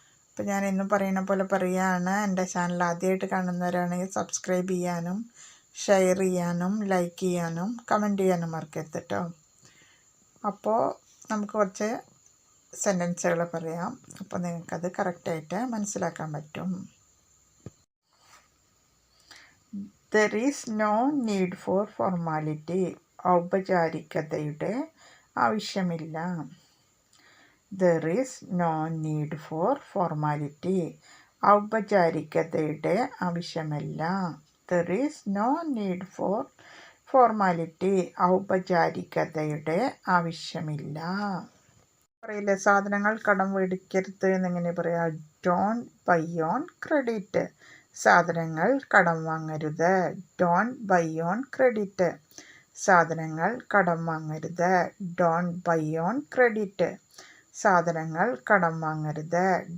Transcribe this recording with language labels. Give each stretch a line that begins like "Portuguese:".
Malayalam: അപ്പോൾ ഞാൻ എന്നും പറയുന്ന പോലെ പറയുകയാണ്. എൻ്റെ ചാനൽ ആദ്യമായിട്ട് കാണുന്നവരാണെങ്കിൽ സബ്സ്ക്രൈബ് ചെയ്യാനും ഷെയർ ചെയ്യാനും ലൈക്ക് ചെയ്യാനും കമൻറ്റ് ചെയ്യാനും മറക്കരുത് കേട്ടോ. അപ്പോൾ നമുക്ക് കുറച്ച് സെൻറ്റൻസുകൾ പറയാം. അപ്പോൾ നിങ്ങൾക്കത് കറക്റ്റായിട്ട് മനസ്സിലാക്കാൻ പറ്റും.
English: There is no need for formality.
Malayalam: ഔപചാരികതയുടെ ആവശ്യമില്ല.
English: There is no need for formality.
Malayalam: ഔപചാരികതയുടെ ആവശ്യമില്ല.
English: There is no need for formality.
Malayalam: ഔപചാരികതയുടെ ആവശ്യമില്ല. പറയില്ലേ, സാധനങ്ങൾ കടം മേടിക്കരുത് എന്നെങ്ങനെ പറയാ?
English: Don't buy on credit.
Malayalam: സാധനങ്ങൾ കടം വാങ്ങരുത്.
English: Don't buy on credit.
Malayalam: സാധനങ്ങൾ കടം വാങ്ങരുത്.
English: Don't buy on credit.
Malayalam: സാധനങ്ങൾ കടം വാങ്ങരുത്.